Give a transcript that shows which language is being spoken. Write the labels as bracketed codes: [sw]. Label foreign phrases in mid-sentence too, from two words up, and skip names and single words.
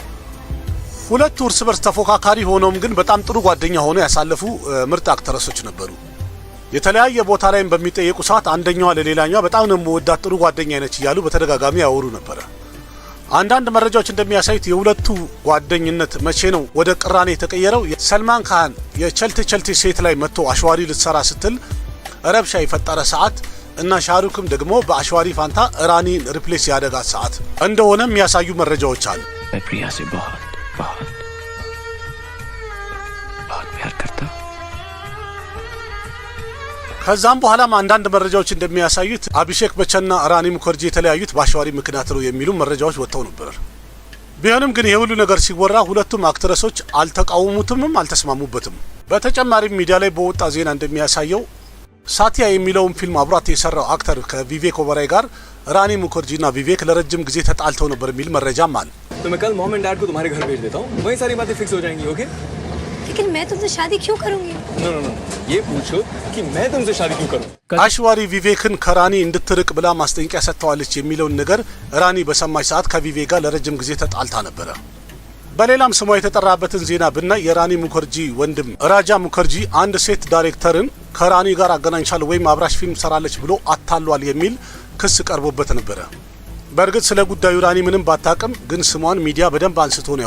[am] ሁለቱ እርስ በርስ ተፎካካሪ ሆነውም ግን በጣም ጥሩ ጓደኛ ሆኖ ያሳለፉ ምርጥ አክትረሶች ነበሩ። የተለያየ ቦታ ላይም በሚጠየቁ ሰዓት አንደኛዋ ለሌላኛዋ በጣም ነው ወዳት ጥሩ ጓደኛ ነች እያሉ በተደጋጋሚ ያወሩ ነበር። አንዳንድ መረጃዎች እንደሚያሳዩት የሁለቱ ጓደኝነት መቼ ነው ወደ ቅራኔ የተቀየረው? ሰልማን ካን የቸልቲ ሴት ላይ መጥቶ አሽዋሪ ልትሰራ ስትል ረብሻ የፈጠረ ሰዓት እና ሻሩክም ደግሞ በአሽዋሪ ፋንታ ራኒን ሪፕሌስ ያደጋት ሰዓት እንደሆነ የሚያሳዩ መረጃዎች አሉ። [hi] प्रिया से बहुत प्यार करता। [am] ከዛም በኋላም አንዳንድ መረጃዎች እንደሚያሳዩት አቢሼክ በቸና ራኒ ሙከርጂ የተለያዩት በአሽዋሪ ምክንያት ነው የሚሉ መረጃዎች ወጥተው ነበር። ቢሆንም ግን የሁሉ ነገር ሲወራ ሁለቱም አክትረሶች አልተቃወሙትምም አልተስማሙበትም። በተጨማሪም ሚዲያ ላይ በወጣ ዜና እንደሚያሳየው ሳቲያ የሚለውን ፊልም አብሯት የሰራው አክተር ከቪቬክ ኦበራይ ጋር ራኒ ሙከርጂና ቪቬክ ለረጅም ጊዜ ተጣልተው ነበር የሚል መረጃም አለ። [hi] तो मैं कल [en] mom and dad [hi] को तुम्हारे घर भेज देता हूँ, वहीं सारी बातें फिक्स हो जाएंगी। ओके? लेकिन मैं तुमसे शादी क्यों करूंगी? नो, ये पूछो कि मैं तुमसे शादी क्यों करूँ? [am] አሽዋሪ ቪቬክን ከራኒ እንድትርቅ ብላ ማስጠንቀቂያ ሰጥተዋለች የሚለውን ነገር ራኒ በሰማች ሰዓት ከቪቬክ ጋር ለረጅም ጊዜ ተጣልታ ነበር። በሌላም ስሟ የተጠራበትን ዜና ብናይ የራኒ ሙከርጂ ወንድም ራጃ ሙከርጂ አንድ ሴት ዳይሬክተርን ከራኒ ጋር አገናኝቻለሁ ወይም አብራሽ ፊልም ሰራለች ብሎ አታሏል የሚል ክስ ቀርቦበት ነበር። በእርግጥ ስለ ጉዳዩ ራኒ ምንም ባታቅም ግን ስሟን ሚዲያ በደንብ አንስቶ ነው